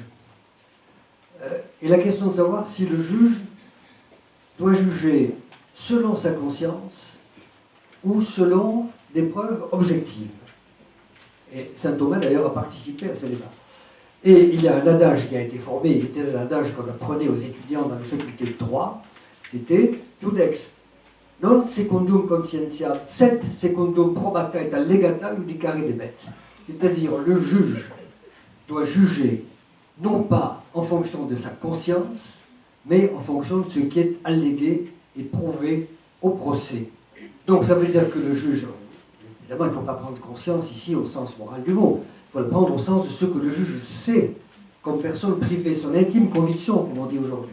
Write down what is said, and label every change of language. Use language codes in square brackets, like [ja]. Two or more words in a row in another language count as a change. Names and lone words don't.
[fr] Et la question de savoir si le juge doit juger selon sa conscience ou selon des preuves objectives. Et saint Thomas, d'ailleurs, a participé à ce débat. Et il y a un adage qui a été formé, il était un adage qu'on apprenait aux étudiants dans la faculté de droit, c'était « [la] Judex non secundum conscientiam, sed secundum probata et allegata judicare debet ». [fr] C'est-à-dire, le juge doit juger non pas en fonction de sa conscience, mais en fonction de ce qui est allégué et prouvé au procès. Donc ça veut dire que le juge, évidemment il ne faut pas prendre conscience ici au sens moral du mot, il faut le prendre au sens de ce que le juge sait comme personne privée, son intime conviction, comme on dit aujourd'hui.